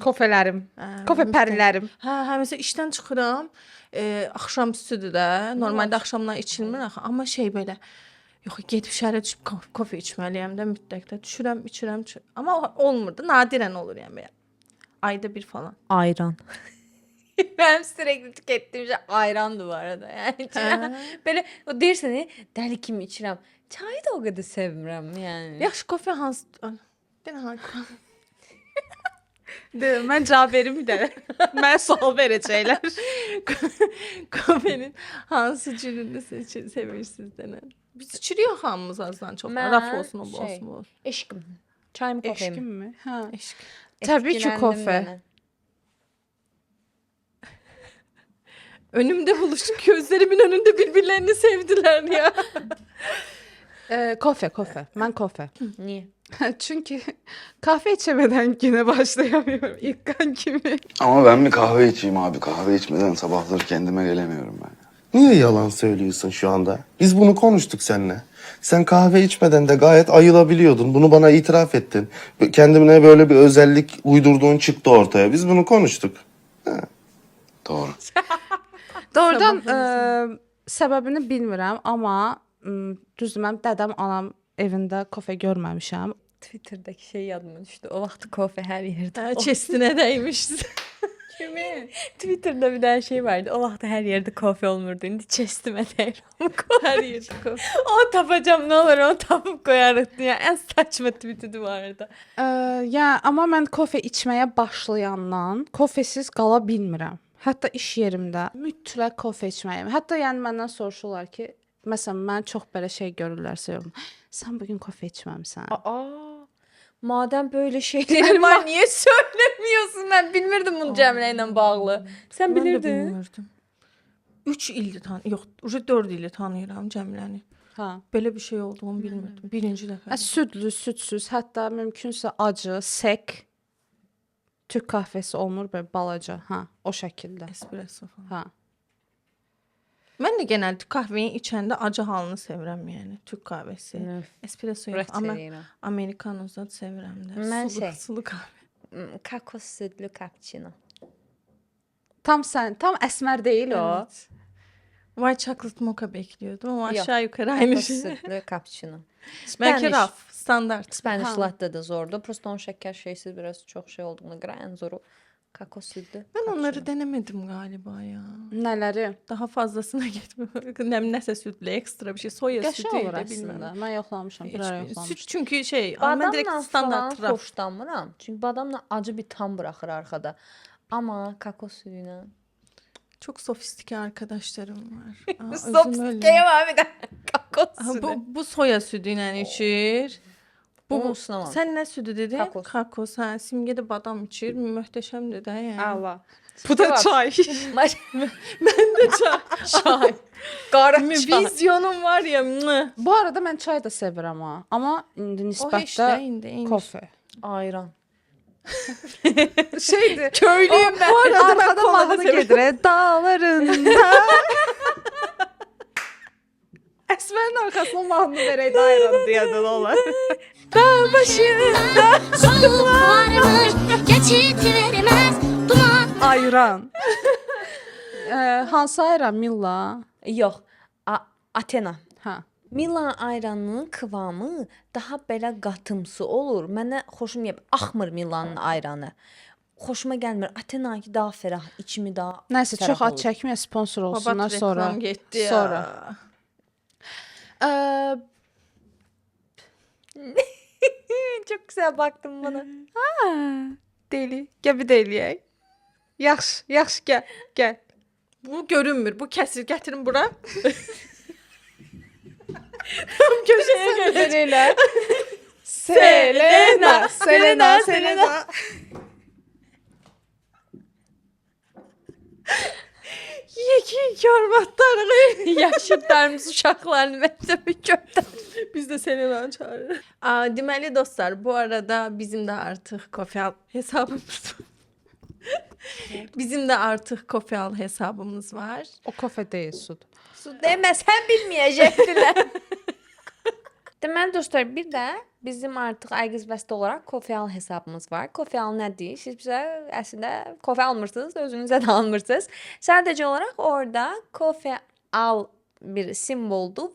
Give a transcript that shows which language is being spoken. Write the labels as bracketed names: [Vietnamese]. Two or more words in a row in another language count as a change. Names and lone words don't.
[Azerbaijani] Kofələrim. Kofe pərilərim. Hə, məsələn işdən çıxıram, axşam üstüdür də. Normalda axşamdan içilmir axı, amma şey belə yox, gedib şəhərə düşüb kofe içməliyəm də mütləq. Düşürəm, içirəm. Amma olmur da, nadirən olur yəni belə. Ayda bir falan. Ayran. [Turkish] Benim sürekli tükettiğim şey ayrandı bu arada. Yani böyle o dersen [Azerbaijani] deli kimi içirəm. [Turkish] Çayı da o kadar sevmirəm yani. [Azerbaijani] Yaxşı kofe hansı? Denə hansı? Mən cavab verim bir də. Mən sual verəcəklər. Kofenin hansı cürünü sevirsiniz denə. Biz içiriyor hamımız azdan çox. Raf olsun, o bu olsun, bu olsun. [Turkish] Eşkim. Çay mı kofe Eşkim mi? mi? Hə. [Azerbaijani] Eşq. Təbii ki, [Turkish] Etkilendim [Azerbaijani] kofe. [Turkish] ben. Önümde buluştuk, gözlerimin önünde birbirlerini sevdiler ya. [Azerbaijani] Kofe. Mən kofe. [Turkish] Niye? Çünki kahve içemeden güne başlayamıyorum. [Azerbaijani] İlk kan kimi. [Turkish] Ama ben bir kahve içeyim abi. Kahve içmeden sabahları kendime gelemiyorum ben. Niye yalan söylüyorsun şu anda? Biz bunu konuştuk seninle. Sen kahve içmeden de gayet ayılabiliyordun. Bunu bana itiraf ettin. Kendine böyle bir özellik uydurduğun çıktı ortaya. Biz bunu konuştuk. Doğru. [Azerbaijani] Doğrudan səbəbini bilmirəm, amma düzdür, mən dədəm, anam evində kofe görməmişəm. Twitter'daki şey yadıma düşdü. O vaxt kofe hər yerdə. Hə, chestinə dəymiş. Kimin? Twitter'da bir dənə şey vardı. O vaxt hər yerdə kofe olmurdu. İndi chestimə deyirəm. Hər yerdə kofe. O tapacağım, nə olur onu tapıb qoyarıq deyə. Ən saçma tweetidi vardı. Ya amma mən kofe içməyə başlayandan kofesiz qala bilmirəm. Hətta iş yerimdə mütləq kofe içməliyəm. Hətta yəni məndən soruşurlar ki, məsələn mən çox belə şey görürlərsə, sən bu gün kofe içməmisən. [Turkish] Madem böyle şeyler var niye söylemiyorsun? [Azerbaijani] Ben bilmirdim bunu Cəmilə ilə bağlı. [Turkish] Sen [Azerbaijani] Mən də bilirdin. bilmirdim. 3 ildir yox, 4 ildir tanıyıram Cəmiləni. Ha. Belə bir şey olduğunu bilmirdim. Birinci dəfə. Südlü, südsüz, hətta mümkünsə acı, sek [Turkish] Türk kahvesi [Azerbaijani] olmur belə balaca, ha, o şəkildə. Espresso falan. Ha. Mən də genəldə kahveni içəndə acı halını sevirəm, yəni [Turkish] Türk kahvesi. [Azerbaijani] Espresso yox, amma americano zət sevirəm də. Mən Sulu, şey- sulu kahve. Kakos südlü cappuccino. Tam əsmər deyil o. [Turkish] Evet. [English] White chocolate mocha [Turkish] bekliyordum ama Yok. aşağı yukarı aynı [Azerbaijani] Kakos şey. südlü cappuccino. [Turkish] Belki raf, standart. [English] Spanish latte [Turkish] de zordu. Просто onun şeker şeysiz biraz çok şey olduğuna göre en zoru kakos südlü. Ben onları denemedim galiba ya. [Azerbaijani] Nələri? [Turkish] Daha fazlasına gitmemek. Nəsə sütlü ekstra bir şey. Soya [Azerbaijani] Qəşəng [Turkish] sütü [Azerbaijani] olur də əslində. bilməm. Mən yoxlamışam, [Turkish] bir ara Süt [Azerbaijani] yoxlamışam. [Turkish] çünkü şey, ama ben direkt [Azerbaijani] Badamla standart falan raf. [Turkish] hoşlanmıram. Çünkü badamla acı bir tam bırakır arkada. Ama kakos südüyle. Çok sofistike arkadaşlarım var. [Azerbaijani] Aa, özüm [Turkish] Sofistike'ye öyle. [Azerbaijani] var bir de kakos Aha, südü. bu soya sütüyle içir. [Turkish] Onu ısınamam. Sen ne sütü dedin? [Azerbaijani] Kakos. Kakos. Ha, Simge de badam içir. Möhteşemdir de yani. Allah. [Turkish] Bu da çay. Ben de çay. [Azerbaijani] Qara çay. [Turkish] Vizyonum var ya. mıh. [Azerbaijani] Bu arada mən çay da sevirəm ha, amma indi [Turkish] O hiç [Azerbaijani] nisbətdə de indi. kofe. Ayran. Şeydir. [Turkish] Köylüyüm ben. Bu arada ben arkada kola da [Azerbaijani] mahnı sevirəm. gedir. Dağlarında. Əsmərin arxasına mahnı verək də ayran deyəndə də olar. [Turkish] Soğuk varmış geçit vermez duman. [Azerbaijani] Ayran. Hansı ayran Milla? Yox. Athena. Ha. Milan ayranının kıvamı daha belə qatımsı olur. Mənə xoşum gəlmir. Axmır Milanın ayranı. Xoşuma gəlmir. [Turkish] Athena ki daha ferah, içimi daha [Azerbaijani] Nəysə [Turkish] ferah [Azerbaijani] çox ad olur. çəkməyə sponsor Babat olsunlar sonra. [Turkish] reklam gitti ya. [Azerbaijani] Sonra. [Turkish] Çok güzel baktın bana. [Azerbaijani] Deli. Gəl bir deliyək. Yaxşı, yaxşı gəl, gəl. Bu görünmür. Bu kesir. Getirin bura. Köşəyə qədər elə. Selena, Selena, Selena. Yeki arvatları. Yaşıtlarımız uşaqlarını məktəbə götür. [Turkish] Biz de Selena çağırırız. [Azerbaijani] Deməli dostlar, bu arada bizim de artık Kofeal hesabımız var. Bizim de artık Kofeal hesabımız var. O kofe deyil, sud. Su deməsən bilməyəcəkdilər. Deməli dostlar, bir də bizim artıq Aygız Bəstə olaraq Kofeal hesabımız var. Kofeal nədir? Siz bizə əslində kofe almırsınız, özünüzə də almırsınız. Sadəcə olaraq orada Kofeal bir simvoldur.